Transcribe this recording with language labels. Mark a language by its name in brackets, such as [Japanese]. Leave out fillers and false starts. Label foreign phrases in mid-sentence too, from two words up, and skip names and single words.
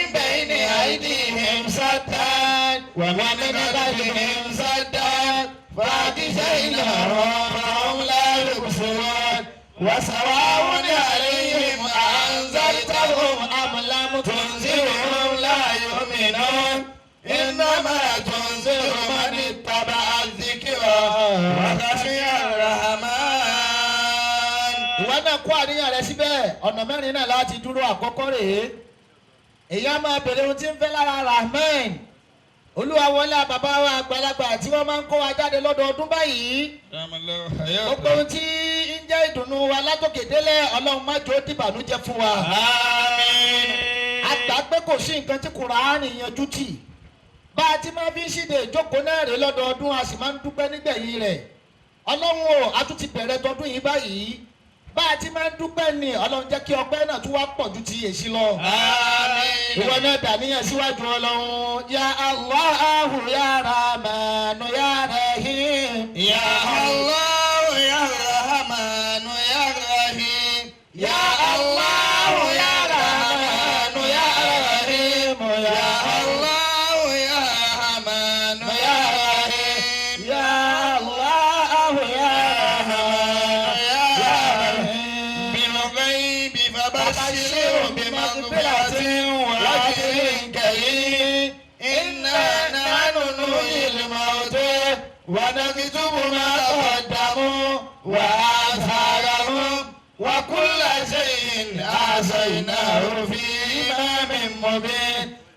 [Arabic] بين أيديهم سدا ومن خلفهم سدا فأغشيناهم فهم لا يبصرون وسواء عليهم أنذرتهم أم لم تنذرهم لا يؤمنون إنما تنذر من اتبع الذكر وخشي الرحمن. [Yoruba] ìwọ náà kó àníyàn rẹ síbẹ̀ ọ̀nà mẹ́rin náà láti dúró. àkọ́kọ́ rèé èyí á máa bèrè ohun tí ń fẹ́ lára Rahman. Olúwa wọlé bàbá wa àgbàlagbà tí wọ́n máa ń kó wa jáde lọ́dọọdún báyìí. gbogbo ohun tí ń jẹ́ ìdùnnú wa látòkè délẹ̀ Ọlọ́run má jẹ́ ó dìbànújẹ́ fún wa. àmín. àgbà pé kò sí nǹkan tí Kùránì yanjú tì. bá a ti máa fi ń ṣíde ìjókòó náà rè lọ́dọọdún a sì máa ń dúpẹ́ nígbẹ̀yìn rẹ̀. Ọlọ́run o a tún ti bẹ̀rẹ̀ tọdún yìí báyìí. bá a ti máa ń dúpẹ́ ni Ọlọ́run jẹ́ kí ọpẹ́ náà tún wá pọ̀ ju ti èsì lọ. àmín. ìwọ náà dàníyàn síwájú Ọlọ́run. [Arabic] يا الله يا رحمن يا رحيم. يا الله يا رحمن يا رحيم. يا الله يا رحمن يا رحيم. يا الله يا رحمن يا رحيم. يا الله يا رحمن يا رحيم. بالغيب فبشرهم بمغفرة وأجر كريم. إنا نحن نحيي الموتى ونكتب ما قدموا وآثارهم وكل شيء أحصيناه في إمام مبين.